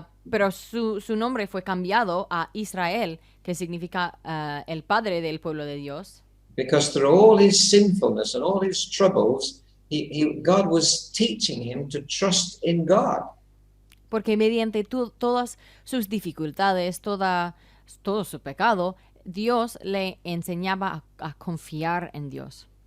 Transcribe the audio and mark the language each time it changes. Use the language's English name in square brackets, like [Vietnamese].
[Spanish] Pero su nombre fue cambiado a Israel, que significa el padre del pueblo de Dios. [English] Because through all his sinfulness and all his troubles, God was teaching him to trust in God. [Spanish] Porque mediante todas sus dificultades, todo su pecado, Dios le enseñaba a confiar en Dios.